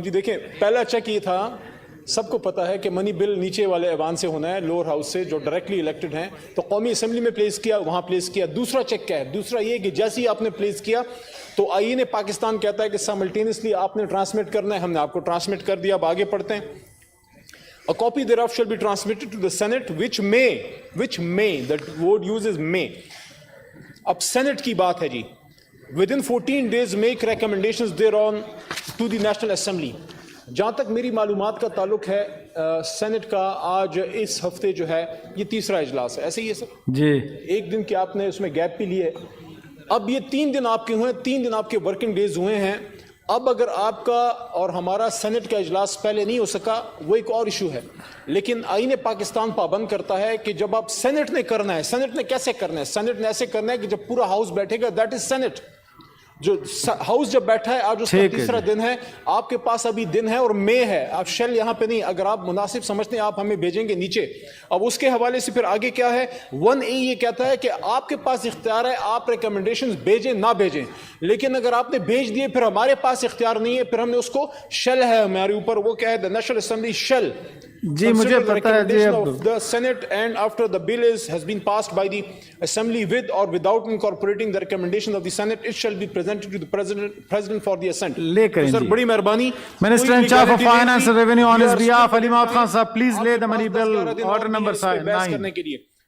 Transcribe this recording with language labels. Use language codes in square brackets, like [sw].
[ur] جی دیکھیں پہلا چیک یہ تھا، سب کو پتا ہے کہ منی بل نیچے والے ایوان سے ہونا ہے، لوور ہاؤس سے جو ڈائریکٹلی الیکٹڈ ہیں، تو قومی اسمبلی میں پلیس کیا، وہاں پلیس کیا. دوسرا چیک کیا ہے؟ دوسرا یہ کہ جیسے ہی آپ نے پلیس کیا تو آئین پاکستان کہتا ہے کہ سائملٹینیسلی آپ نے ٹرانسمٹ کرنا ہے. ہم نے آپ کو ٹرانسمٹ کر دیا. اب آگے پڑھتے ہیں. [en] A copy thereof shall be transmitted to the Senate which may, that word uses may. [ur] اب سینٹ کی بات ہے جی. [en] Within 14 days make recommendations thereon to the National Assembly. [ur] جہاں تک میری معلومات کا تعلق ہے سینٹ کا آج اس ہفتے جو ہے یہ تیسرا اجلاس ہے، ایسے ہی ہے سر؟ جی. ایک دن کے آپ نے اس میں گیپ بھی لیے. اب یہ 3 دن آپ کے ہوئے، 3 دن آپ کے ورکنگ ڈیز ہوئے ہیں. اب اگر آپ کا اور ہمارا سینٹ کا اجلاس پہلے نہیں ہو سکا وہ ایک اور ایشو ہے، لیکن آئین پاکستان پابند کرتا ہے کہ جب آپ سینٹ نے کرنا ہے، سینٹ نے کیسے کرنا ہے؟ سینٹ نے ایسے کرنا ہے کہ جب پورا ہاؤس بیٹھے گا، [en] That is senate. [ur] جو ہاؤس جب بیٹھا ہے آج اس کا تیسرا دن ہے، آپ کے پاس ابھی دن ہے اور مے ہے. آپ شیل یہاں پہ نہیں، اگر آپ مناسب سمجھتے ہیں آپ ہمیں بھیجیں گے نیچے. اب اس کے حوالے سے پھر آگے کیا ہے؟ 1A یہ کہتا ہے کہ آپ کے پاس اختیار ہے، آپ ریکمنڈیشنز بھیجیں نہ بھیجیں، لیکن اگر آپ نے بھیج دیے پھر ہمارے پاس اختیار نہیں ہے، پھر ہم نے اس کو شیل ہے ہمارے اوپر. وہ کیا ہے؟ [en] The National Assembly shall [ur] جی مجھے پتا ہے جی. [en] of the Senate and after the bill has been passed by the Assembly with or without incorporating the recommendation of the Senate, it shall be presented to the President for the assent. [ur] لے کریں سر جی. بڑی مہربانی. [en] Minister in charge of Finance and Revenue on his behalf, Ali Mahmood Khan Sahab, please lay the money bill, order number 9.